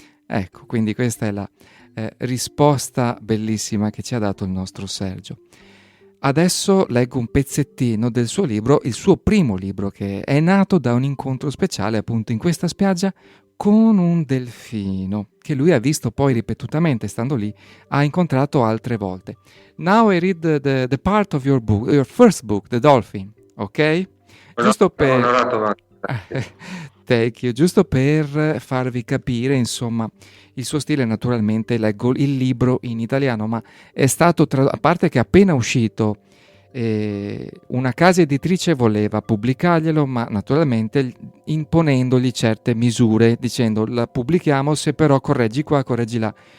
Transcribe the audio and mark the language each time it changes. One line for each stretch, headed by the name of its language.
Italian: Ecco, quindi questa è la risposta bellissima che ci ha dato il nostro Sergio. Adesso leggo un pezzettino del suo libro, il suo primo libro, che è nato da un incontro speciale appunto in questa spiaggia con un delfino, che lui ha visto poi ripetutamente, stando lì, ha incontrato altre volte.
English: Now I read the part of your book, your first book, The Dolphin, ok?
Italian: Giusto per...
English: Thank you.
Italian: Giusto per farvi capire, insomma, il suo stile. Naturalmente leggo il libro in italiano, ma è stato, a parte che è appena uscito, una casa editrice voleva pubblicarglielo, ma naturalmente imponendogli certe misure, dicendo la pubblichiamo se però correggi qua, correggi là.